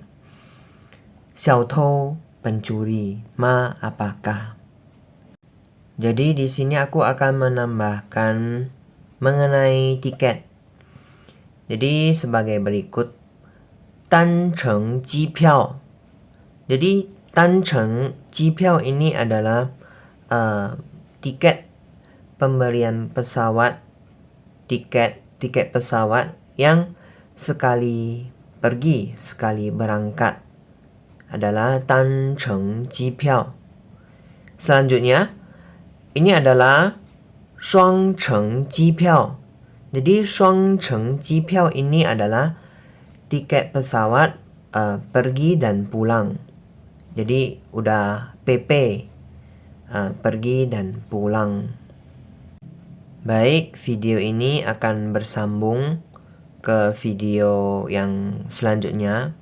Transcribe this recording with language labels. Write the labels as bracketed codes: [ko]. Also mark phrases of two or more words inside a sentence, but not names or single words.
[id] 小偷 pencuri, ma apakah. Jadi di sini aku akan menambahkan mengenai tiket. Jadi sebagai berikut. [zh] 单程机票. [id] Jadi 单程机票 ini adalah tiket pemberian pesawat, tiket pesawat yang sekali pergi, sekali berangkat adalah 单程机票. Selanjutnya ini adalah 双程机票. Jadi 双程机票 ini adalah tiket pesawat pergi dan pulang. Jadi udah PP, pergi dan pulang. Baik, video ini akan bersambung ke video yang selanjutnya.